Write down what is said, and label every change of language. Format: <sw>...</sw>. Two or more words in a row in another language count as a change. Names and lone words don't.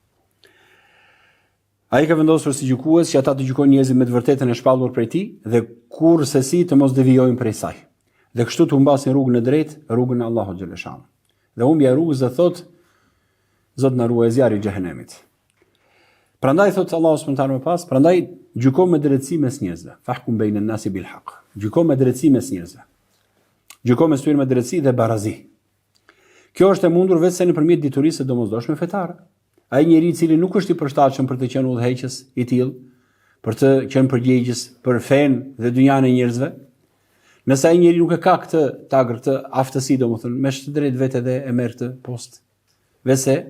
<sq>Ai ka vendosur si gjykues që ata të gjykojnë njerëzit me të vërtetën e shpallur prej tij dhe kurrësi të mos devijojnë prej saj. Dhe kështu të humbasin rrugën e drejtë, rrugën e Allahut xhaleshanu. Dhe humbja e rrugës dhe thot Zot na ruaj zjarri i xhehenemit. Prandaj thot Allahu</sq> <ar>سبحانه وتعالى,</ar> <sq>prandaj gjyko me drejtësi mes njerëzve.</sq> <ar>فاحكم بين الناس بالحق.</ar> <sq>Gjyko me drejtësi mes njerëzve. Gjyko mes tyre me drejtësi dhe barazi. Kjo është e mundur vetëm nëpërmjet diturisë së domosdoshme fetare. Ai njeriu i cili nuk është i përshtatshëm për të qenë udhëheqës i tillë, për të qenë përgjegjës për fen dhe dynjan e njerëzve, nëse ai njeriu nuk e ka këtë tagër, këtë aftësi, domethënë me të drejtë vetë dhe e merr këtë post.</sq>